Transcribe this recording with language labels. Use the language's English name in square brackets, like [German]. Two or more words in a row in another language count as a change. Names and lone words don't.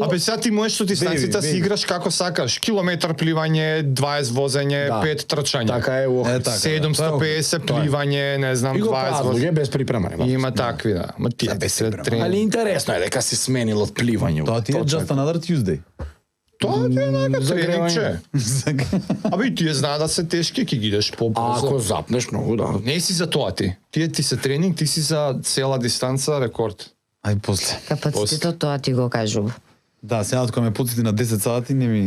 [Macedonian] Абе сега ти можеш со дистанцията си Беби. играш како сакаш. Километар пливање, 20 возење, Да. 5 трчање. Така е у Охрид. така, да. 750 пливање, не знам, И го 20 прават возење. луѓе без припремани. Има такви, да. Ма тие без се припрема. трени. Али интересно е дека си сменил од пливање. Тоа ти е Точак. [English] just another Tuesday. [Macedonian] Тоа ти е нека Загревање. тренингче. Абе и тие знаат да се тешки, ќе ги идеш А побрзо. ако запнеш многу, да. Не си за тоа ти. Тие ти се тренинг, ти си за цела дистанца рекорд. Ај после. Капацитетот тоа ти го кажува. Да, сега кога ме потсети на 10 сати не ми...